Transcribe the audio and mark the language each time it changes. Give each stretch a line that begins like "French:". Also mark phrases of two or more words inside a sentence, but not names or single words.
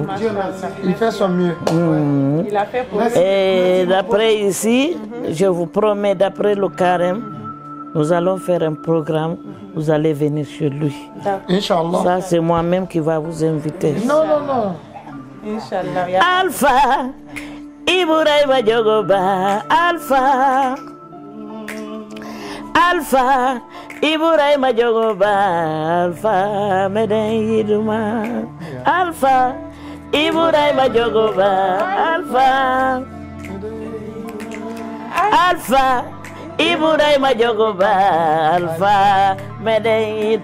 French: Il fait son mieux. Il a fait pour Et d'après ici, je vous promets, d'après le carême, nous allons faire un programme, vous allez venir chez lui. Inch'Allah. Ça, c'est moi-même qui va vous inviter. Non, non, non. Inch'Allah. Alpha Ibrahima Diogo Ba, Alpha Ibrahima Diogo Ba, Alpha Meden Yiduma, Alpha Ibrahima Diogo Ba, Alpha Ibrahima Diogo Ba, Alpha Meden Yid.